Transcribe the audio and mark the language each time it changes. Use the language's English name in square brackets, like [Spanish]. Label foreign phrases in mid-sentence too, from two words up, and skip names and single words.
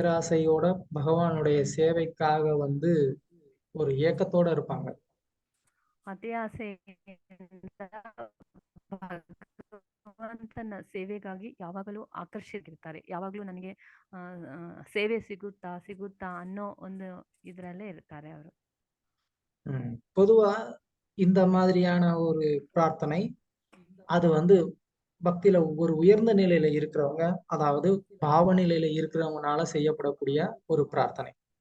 [Tamil] பேராசையோட பகவானுடைய சேவைக்காக வந்து ஒரு ஏக்கத்தோட இருப்பாங்க. [Kannada] ಅತಿ ಆಸೆಯಿಂದ ಭಗವಂತನ ಸೇವೆಗಾಗಿ ಯಾವಾಗಲೂ ಆಕರ್ಷಿತರಿರ್ತಾರೆ. ಯಾವಾಗಲೂ ನನಗೆ ಸೇವೆ ಸಿಗುತ್ತಾ ಅನ್ನೋ ಒಂದು ಇದರಲ್ಲೇ ಇರ್ತಾರೆ ಅವರು. [Tamil] பொதுவா இந்த மாதிரியான ஒரு பிரார்த்தனை அது வந்து பக்தியில ஒரு உயர்ந்த நிலையில இருக்கிறவங்க, அதாவது பாவ நிலையில இருக்கிறவங்கனால செய்யப்படக்கூடிய ஒரு பிரார்த்தனை.